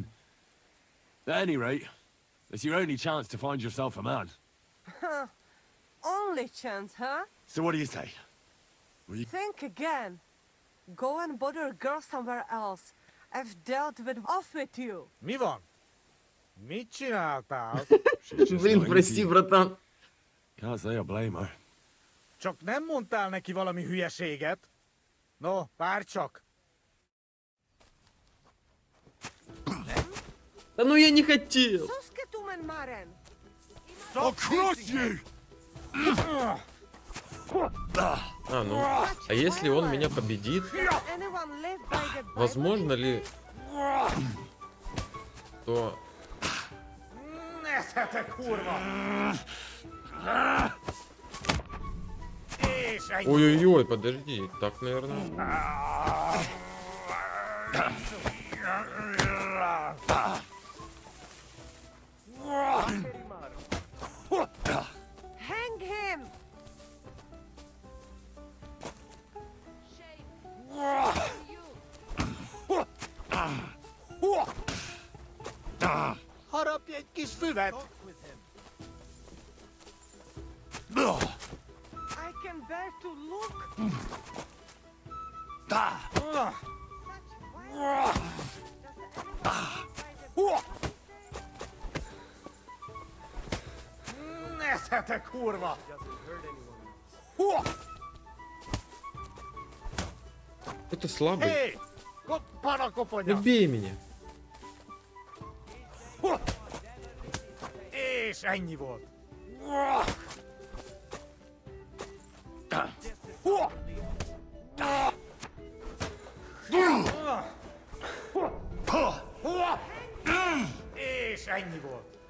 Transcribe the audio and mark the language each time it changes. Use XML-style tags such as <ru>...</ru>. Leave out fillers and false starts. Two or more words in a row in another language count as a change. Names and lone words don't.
<en>At any rate, it's your only chance to find yourself a man. Only chance, huh? So what do you say? Think again. Go and bother a girl somewhere else. I've dealt with off with you.</en> <hu>Mi van? Mit csináltál?</hu> <ru>Блин, прости, братан.</ru> <en>Can't say I blame her.</en> <hu>Csak nem mondtál neki valami hülyeséget? No, várj csak!</hu> <ru>Да ну я не хотел. Susketumen maren.</ru> <en>I'll crush you!</en> <ru>А, ну. А если он меня победит?</ru> <en>Anyone live by the Bible?</en> <ru>Возможно ли, то...</ru> <hu>Nézhetek, kurva! És ennyi.</hu> <ru>Ой-ой-ой, подожди. Так, наверное.</ru> <en>Hang him!</en> <hu>Harapj egy kis füvet!</hu> <en>I can bear to look.</en> <hu>Nézhetek, kurva!</hu> <ru>Это слабый.</ru> <hu>Hé! Koppan a koponya!</hu> <ru>Убей меня.</ru> <hu>És ennyi volt. És ennyi volt.</hu>